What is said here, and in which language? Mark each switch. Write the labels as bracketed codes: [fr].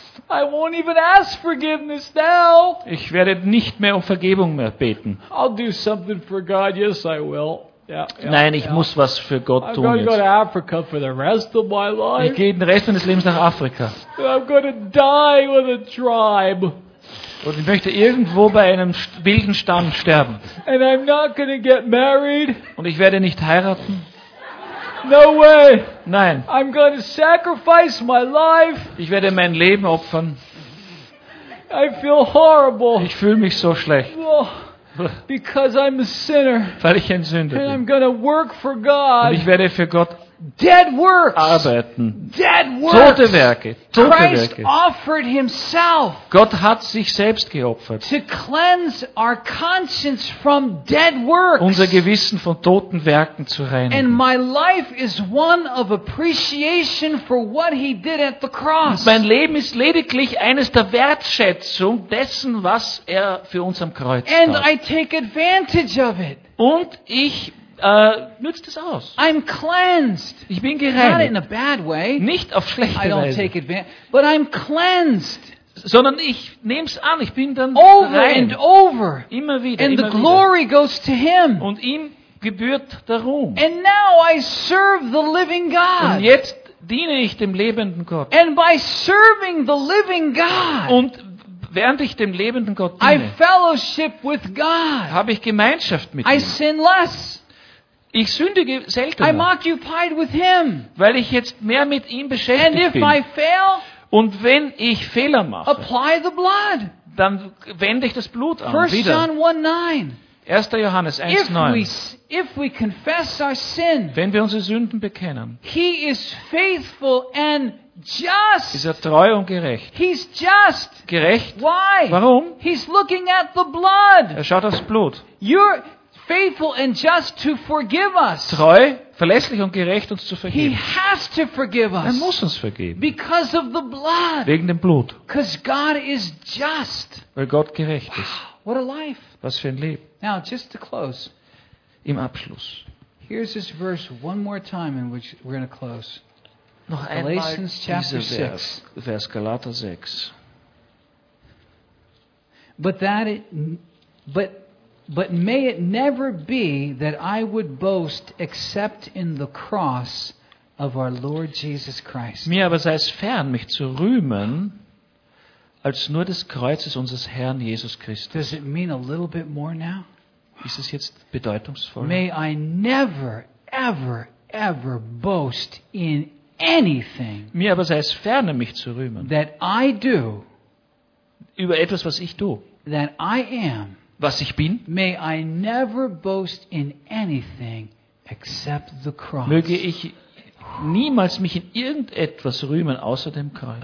[en] I won't even ask forgiveness now. [de] Ich werde nicht mehr um Vergebung mehr beten. [en] I'll do something for God. Yes, I will. [de] Nein, ich muss was für Gott tun jetzt. [en] I'm going to Africa for the rest of my life. [de] Ich gehe den Rest meines Lebens nach Afrika. [en] I'm going to die with a tribe. [de] Und ich möchte irgendwo bei einem wilden Stamm sterben. [en] And I'm not going to get married. [de] Und ich werde nicht heiraten. [en] No way. [de] Nein. [en] I'm going to sacrifice my life. [de] Ich werde mein Leben opfern. [en] I feel horrible. [de] Ich fühle mich so schlecht. [en] Because I'm a sinner. [de] Weil ich ein Sünder [en] And [de] bin. [en] I'm going to work for God. [de] Und ich werde für Gott [en] Dead works. [de] Arbeiten. [en] Dead works. [de] Tote Werke. Tote [en] Christ [de] Werke. [en] Offered himself. [de] Gott hat sich selbst geopfert. [en] To cleanse our conscience from dead works. [de] Unser Gewissen von toten Werken zu reinigen. [en] And my life is one of appreciation for what he did at the cross. [de] Mein Leben ist lediglich eines der Wertschätzung dessen, was er für uns am Kreuz tat. [en] And I take advantage of it. [de] Und ich nützt es aus. [en] I'm cleansed. [de] Ich bin gereinigt. [en] Not in a bad way. [de] Nicht auf schlechte Weise. [en] I don't take advantage, but I'm cleansed. [de] Sondern ich nehme es an. Ich bin dann [en] over [de] rein. [en] And over. [de] Immer wieder. [en] And [de] immer [en] the glory [de] wieder. [en] Goes to him. [de] Und ihm gebührt der Ruhm. [en] And now I serve the living God. [de] Und jetzt diene ich dem lebenden Gott. [en] And by serving the living God. [de] Und während ich dem lebenden Gott diene. [en] I fellowship with God. [de] Habe ich Gemeinschaft mit [en] I [de] ihm. [en] I sin less. [de] Ich sündige seltener. [en] I'm occupied with him. [de] Weil ich jetzt mehr mit ihm beschäftigt bin. [en] I fail, [de] und wenn ich Fehler mache, [en] apply the blood. [de] Dann wende ich das Blut an. 1. Johannes 1,9. [en] If we confess our sin, [de] wenn wir unsere Sünden bekennen, [en] he is faithful and just. [de] Ist er treu und gerecht. [en] He's just. [de] Gerecht. [en] Why? [de] Warum? [en] He's looking at the blood. [de] Er schaut aufs Blut. [en] You're faithful and just to forgive us. [de] Treu, verlässlich und gerecht uns zu vergeben. [en] He has to forgive us. [de] Er muss uns vergeben. [en] Because of the blood. [de] Wegen dem Blut. [en] Because God is just. [de] Weil Gott gerecht ist. [en] Wow, what a life. [de] Was für ein Leben. [en] Now just to close. [de] Im Abschluss. [en] Here's this verse one more time in which we're going to close. [de] Noch einmal [en] Galatians chapter 6. [de] Vers Galater 6. [en] But may it never be that I would boast except in the cross of our Lord Jesus Christ. [de] Mir aber sei es fern, mich zu rühmen, als nur des Kreuzes unseres Herrn Jesus Christus. [en] Does it mean a little bit more now? [de] Ist es jetzt bedeutungsvoller? [en] May I never, ever, ever boast in anything. [de] Mir aber sei es fern, mich zu rühmen. [en] That I do. [de] Über etwas, was ich tue. [en] That I am. [de] Was ich bin. [en] May I never boast in anything except the cross. [de] Möge ich niemals mich in irgendetwas rühmen außer dem Kreuz.